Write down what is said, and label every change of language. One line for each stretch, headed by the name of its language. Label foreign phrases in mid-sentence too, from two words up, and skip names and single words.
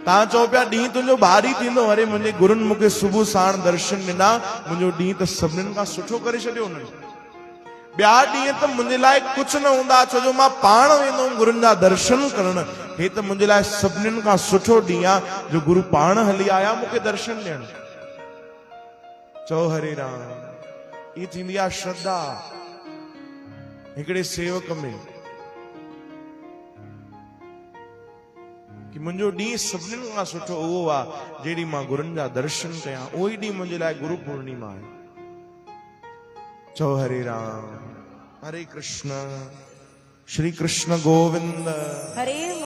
Sindhi: तव्हां चओ पिया ॾींहुं तुंहिंजो भारी थींदो, अरे मुंहिंजे गुरुनि मूंखे सुबुह साण दर्शन ॾिना, मुंहिंजो ॾींहुं त सभिनीनि खां सुठो करे छॾियो उन्हनि। ॿिया ॾींहं त मुंहिंजे लाइ कुझु न हूंदा, छो जो मां पाण वेंदो हुउमि गुरुनि जा दर्शन करण। हे त मुंहिंजे लाइ सभिनीनि खां सुठो ॾींहुं आहे, जो गुरु पाण हली आया मूंखे दर्शन ॾियण। चओ हरे राम। ई थींदी आहे श्रद्धा हिकिड़े सेवक में, कि मुंहिंजो ॾींहुं सभिनीनि खां सुठो उहो आहे जहिड़ी मां गुरुनि जा दर्शन कयां। उहो ई ॾींहुं मुंहिंजे लाइ गुरु पूर्णिमा आहे। चओ हरे राम। हरे कृष्ण। श्री कृष्ण गोविंद। हरे